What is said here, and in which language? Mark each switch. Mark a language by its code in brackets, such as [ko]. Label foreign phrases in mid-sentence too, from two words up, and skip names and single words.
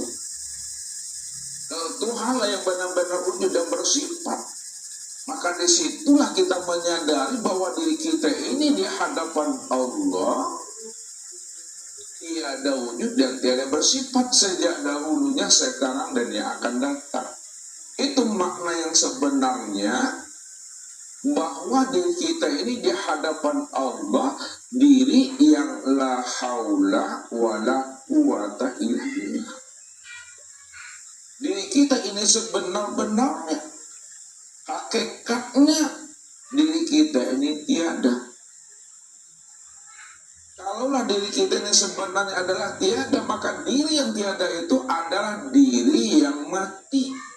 [id] Kalau Tuhanlah yang benar-benar wujud dan bersifat, maka disitulah kita menyadari bahwa diri kita ini di hadapan Allah tiada wujud dan tiada bersifat sejak dahulunya, sekarang, dan yang akan datang. Itu makna yang sebenarnya, bahwa diri kita ini di hadapan Allah, diri yang [ar] لا حول ولا قوة إلا بالله. [id] Diri kita ini sebenar-benarnya, hakikatnya diri kita ini tiada. Kalaulah diri kita ini sebenarnya adalah tiada, maka diri yang tiada itu adalah diri yang mati.